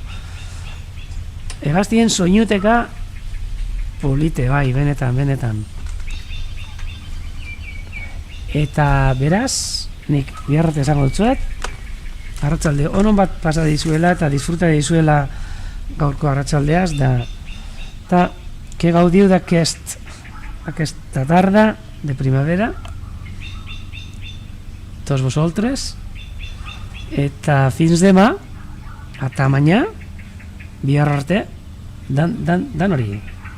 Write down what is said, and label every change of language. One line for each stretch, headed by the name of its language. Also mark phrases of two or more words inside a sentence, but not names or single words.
Basque: Hegaztien soinuteka polite, bai, benetan. Eta beraz, nik biharrate esango dutzuet, arratsalde onon bat pasa dizuela eta disfruta dizuela gaurko arratsaldeaz, eta
Catalan: que gaudiu d'aquesta tarda de primavera, tots vosaltres,
Basque: eta
Catalan: fins demà,
Galician: ata mañá,
Basque: bihar arte, dan hori.